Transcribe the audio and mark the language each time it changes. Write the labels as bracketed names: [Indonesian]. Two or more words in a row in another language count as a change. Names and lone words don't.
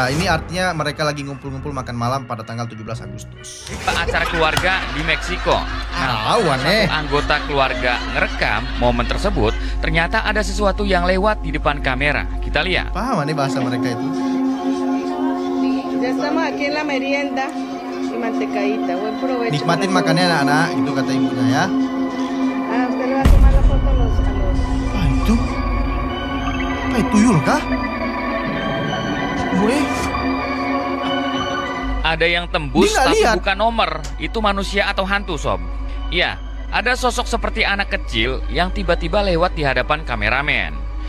[Indonesian] Ini artinya mereka lagi ngumpul-ngumpul makan malam pada tanggal 17 Agustus. Acara keluarga di Meksiko. Nah, satu anggota keluarga ngerekam momen tersebut. Ternyata ada sesuatu yang lewat di depan kamera. Kita lihat. Paham nih bahasa mereka itu. [Spanish] Ya estamos aquí en la merienda y mantecadita. Buen provecho. [Indonesian] Nikmatin makannya anak-anak, itu kata ibunya ya. [Spanish] Ah, usted le va a tomar la foto a los... [Indonesian] Apa itu? Apa itu tuyul kah? Gue. Ada yang tembus tapi bukan nomor. Itu manusia atau hantu sob? Iya, ada sosok seperti anak kecil yang tiba-tiba lewat di hadapan kameramen.